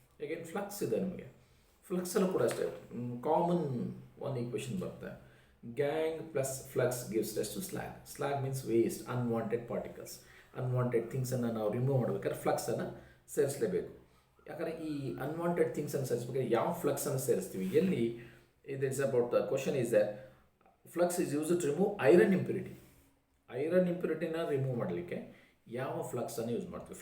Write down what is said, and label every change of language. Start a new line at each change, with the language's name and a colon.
Kannada: Again flux ಇದೆ ನಮಗೆ. ಫ್ಲಕ್ಸಲ್ಲೂ ಕೂಡ ಅಷ್ಟೇ ಕಾಮನ್ ಒಂದು ಈಕ್ವೇಷನ್ ಬರುತ್ತೆ.
English: Gang plus flux gives rise to slag. Slag means waste, unwanted particles.
Kannada: Unwanted ಥಿಂಗ್ಸನ್ನು ನಾವು ರಿಮೂವ್ ಮಾಡ್ಬೇಕಾದ್ರೆ ಫ್ಲಕ್ಸನ್ನು ಸೇರಿಸಲೇಬೇಕು. ಯಾಕಂದರೆ ಈ ಅನ್ವಾಂಟೆಡ್ ಥಿಂಗ್ಸನ್ನು ಸೇರಿಸ್ಬೇಕಾದ್ರೆ ಯಾವ ಫ್ಲಕ್ಸನ್ನು ಸೇರಿಸ್ತೀವಿ, ಎಲ್ಲಿ ಇದು
English: It's about the question is that flux is use to remove iron impurity.
Kannada: Iron ಇಂಪ್ಯೂರಿಟಿನ remove ಮಾಡಲಿಕ್ಕೆ ಯಾವ ಫ್ಲಕ್ಸನ್ನು ಯೂಸ್ ಮಾಡ್ತೀವಿ.